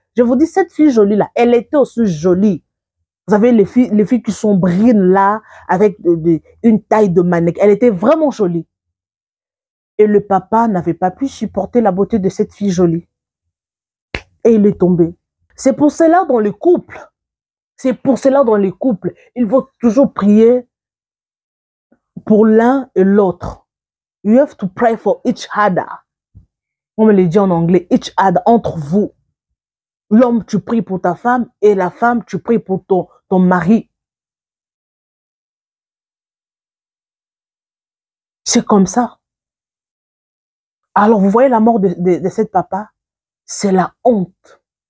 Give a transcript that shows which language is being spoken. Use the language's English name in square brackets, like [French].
[French] Je vous dis, cette fille jolie-là, elle était aussi jolie. Vous savez, les filles qui sont brines là, avec une taille de mannequin. Elle était vraiment jolie. Et le papa n'avait pas pu supporter la beauté de cette fille jolie. Et il est tombé. C'est pour cela dans le couple, il faut toujours prier pour l'un et l'autre. [English] You have to pray for each other. [French] On me le dit en anglais, [English] each other, [French] entre vous. L'homme, tu pries pour ta femme et la femme, tu pries pour ton mari. C'est comme ça. Alors, vous voyez la mort de cette papa, c'est la honte.